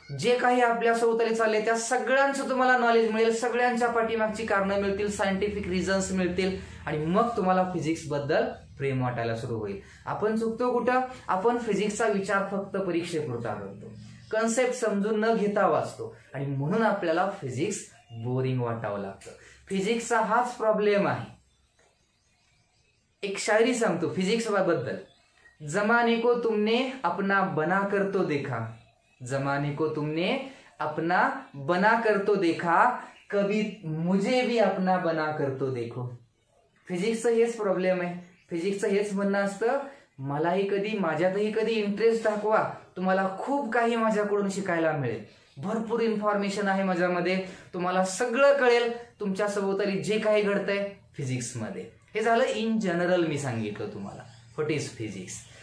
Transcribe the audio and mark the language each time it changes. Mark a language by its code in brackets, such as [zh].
[mr] जे काही आपल्या सभोवताली चालले त्या सगळ्यांचं तुम्हाला नॉलेज मिळेल, सगळ्यांच्या पाठीमागची कारणं मिळतील, सायंटिफिक रिझन्स मिळतील आणि मग तुम्हाला फिजिक्स बद्दल प्रेम वाटायला सुरू होईल. आपण चुकतो कुठं? आपण फिजिक्सचा विचार फक्त परीक्षेपुरता करतो, कन्सेप्ट समजून न घेता वाचतो आणि म्हणून आपल्याला फिजिक्स बोरिंग वाटावं लागतं. फिजिक्सचा हाच प्रॉब्लेम आहे. एक शायरी सांगतो फिजिक्स बद्दल. [hi] जमाने को तुमने अपना बना कर तो देखा, जमाने को तुमने अपना बना कर तो देखा, कभी मुझे भी अपना बना कर तो देखो. [mr] फिजिक्सचं हेच प्रॉब्लेम आहे. फिजिक्सचं हेच म्हणणं असतं, मलाही कधी माझ्यातही कधी इंटरेस्ट दाखवा, तुम्हाला खूप काही माझ्याकडून शिकायला मिळेल. भरपूर इन्फॉर्मेशन आहे माझ्यामध्ये, तुम्हाला सगळं कळेल. तुमच्या सभोवताली जे काही घडतंय फिजिक्समध्ये. हे झालं इन जनरल मी सांगितलं तुम्हाला व्हॉट इज फिजिक्स.